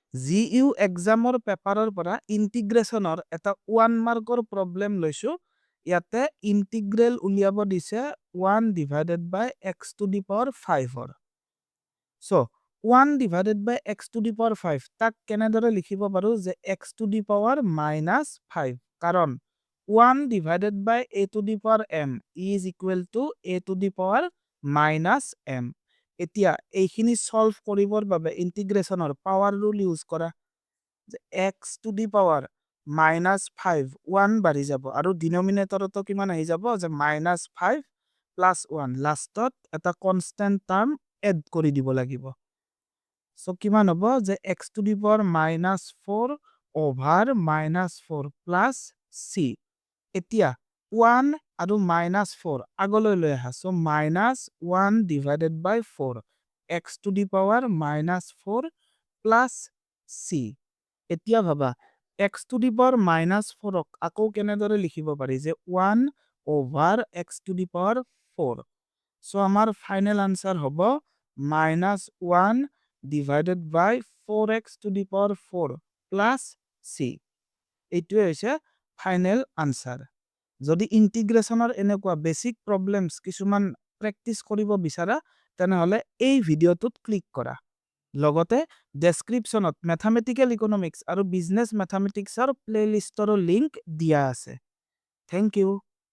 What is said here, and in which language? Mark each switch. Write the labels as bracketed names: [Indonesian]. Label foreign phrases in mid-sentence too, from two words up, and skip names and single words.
[Assamese] GU এক্সামৰ পেপাৰৰ পৰা ইন্টিগ্ৰেশনৰ এটা 1 মাৰ্কৰ প্ৰব্লেম লৈছো ইয়াতে ইন্টিগ্ৰেল উলিয়াব দিছে [English] 1 divided by x to the power 5 [Assamese] ৰ [English] so 1 divided by x to the power 5 [Assamese] তাক কেনেদৰে লিখিব পাৰো যে [English] x to the power -5 [Assamese] কাৰণ [English] 1 divided by a to the power m is equal to a to the power -m [Assamese] এতিয়া এইখিনি সলভ কৰিবৰ বাবে ইন্টিগ্ৰেশনৰ [English] power rule use [Assamese] কৰা যে [English] x to the power -5 [Assamese] 1 বাঢ়ি যাব আৰু ডিনোমিনেটৰতো কিমান আহি যাব যে [English] -5 plus 1 [Assamese] লাষ্টত এটা [English] constant term add [Assamese] কৰি দিব লাগিব সো কিমান হ'ব যে [English] x to the power -4 over -4 plus c [Assamese] এতিয়া 1 আৰু -4 আগলৈ লৈ আহা সো [English] -1 divided by 4 x to the power -4 plus c [Assamese] এতিয়া ভাবা [English] x to the power -4 [Assamese] আকৌ কেনেদৰে লিখিব পাৰি যে [English] 1 over x to the power 4 [Assamese] সো আমাৰ [English] final answer [Assamese] হ'ব [English] -1 divided by 4x to the power 4 plus c [Assamese] এইটোৱে হৈছে [English] final answer [Assamese] যদি ইন্টিগ্ৰেশনৰ এনেকুৱা [English] basic problems [Assamese] কিছুমান প্ৰেক্টিস কৰিব বিচাৰা তেনেহলে এই ভিডিওটোত ক্লিক কৰা লগতে ডেসক্ৰিপচনত [English] mathematical economics [Assamese] আৰু [English] business mathematics [Assamese] প্লেলিষ্টৰ লিংক দিয়া আছে [English] thank you